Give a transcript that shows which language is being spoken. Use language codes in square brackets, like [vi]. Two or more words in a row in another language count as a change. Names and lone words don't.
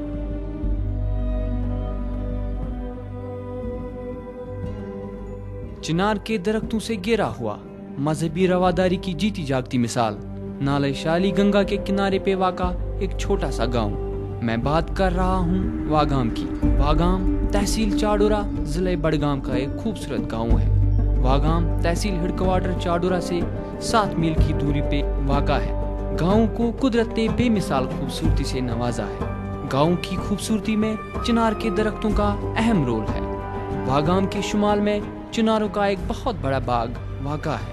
[ur] چنار کے درختوں سے گھرا ہوا، مذہبی رواداری کی جیتی جاگتی مثال، نالے شالی گنگا کے کنارے پہ واقع ایک چھوٹا سا گاؤں۔ میں بات کر رہا ہوں واگام کی۔ واگام تحصیل چاڈورہ، ضلع بڈگام کا ایک خوبصورت گاؤں ہے۔ واگام تحصیل ہیڈ کوارٹر چاڈورہ سے 7 میل کی دوری پہ واقع ہے۔ گاؤں کو قدرت نے بے مثال خوبصورتی سے نوازا ہے۔ گاؤں کی خوبصورتی میں چنار کے درختوں کا اہم رول ہے۔ واگام کے شمال میں چناروں کا ایک بہت بڑا باغ واقع ہے۔